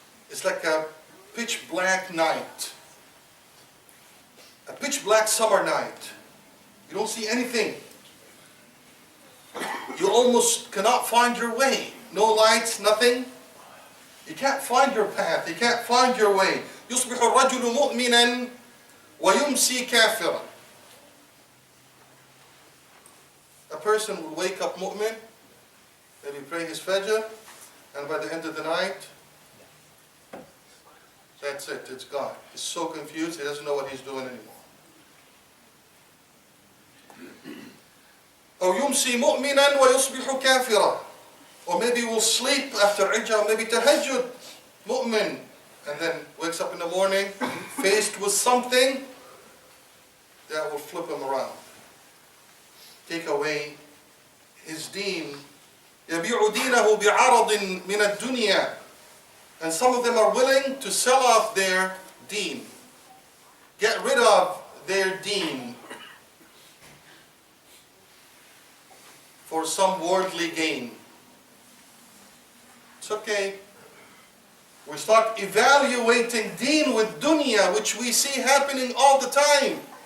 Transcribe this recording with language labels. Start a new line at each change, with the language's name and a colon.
English: It's like a pitch black night. A pitch black summer night. You don't see anything. You almost cannot find your way. No lights, nothing. You can't find your path. You can't find your way.
Arabic: يصبح الرجل مؤمنا ويمسي كافرا.
English: A person will wake up mu'min, maybe pray his fajr, and by the end of the night, that's it, it's gone. He's so confused, he doesn't know what he's doing anymore.
Arabic: أو يمسي مؤمنا ويصبح كافرا.
English: Or maybe we'll sleep after Ijah, maybe tahajjud, mu'min, and then wakes up in the morning, faced with something that will flip him around. Take away his deen.
Arabic: يبيع دينه بعرض من الدنيا.
English: And some of them are willing to sell off their deen. Get rid of their deen for some worldly gain. It's okay. We start evaluating deen with dunya, which we see happening all the time.